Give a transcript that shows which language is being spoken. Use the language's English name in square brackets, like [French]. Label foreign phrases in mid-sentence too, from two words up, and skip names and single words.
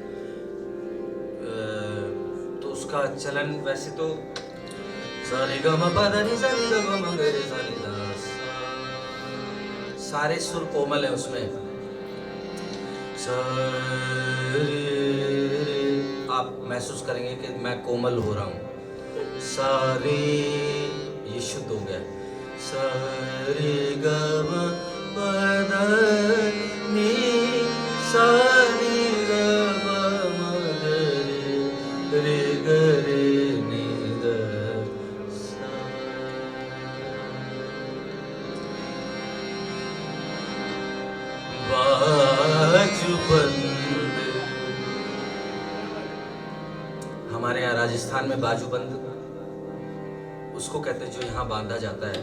[Hindi] तो उसका चलन वैसे तो सारे सुर कोमल है उसमें। आप महसूस करेंगे कि मैं कोमल हो रहा हूँ। सारे ये शुद्ध हो गया। सारे ग म प द नि सा नि ग म म ग रे ग रे नि ग सा। बाजूबंद, हमारे यहाँ राजस्थान में बाजूबंद उसको कहते हैं जो यहाँ बांधा जाता है।